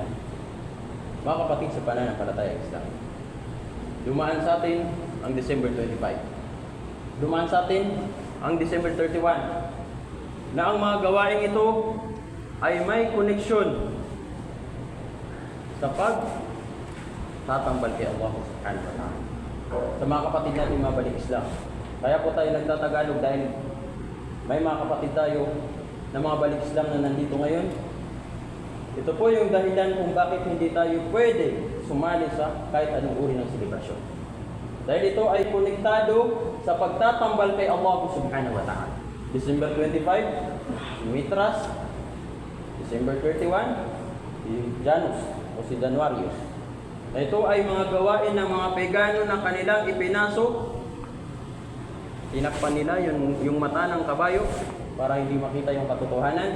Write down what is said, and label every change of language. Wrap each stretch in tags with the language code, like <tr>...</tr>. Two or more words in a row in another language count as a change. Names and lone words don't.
<tl>Mga kapatid sa pananampalataya Islam, dumaan sa atin ang December 25. Dumaan sa atin ang December 31 na ang mga gawain ito ay may koneksyon sa pagtatambal kay Allah</tl> <ar>سبحانه وتعالى.</ar> <tl>Sa mga kapatid natin mabalik Islam, kaya po tayo nagtatagalog dahil may mga kapatid tayo na mga balik Islam na nandito ngayon. Ito po yung dahilan kung bakit hindi tayo pwede sumali sa kahit anong uri ng selebrasyon. Dahil ito ay konektado sa pagtatambal kay Allah</tl> <ar>سبحانه وتعالى.</ar> <tl>December 25, Mitras. December 31, si Janus o si Januarius. Ito ay mga gawain ng mga pagano na kanilang ipinasok. Tinakpan nila yung mata ng kabayo para hindi makita yung katotohanan.</tl>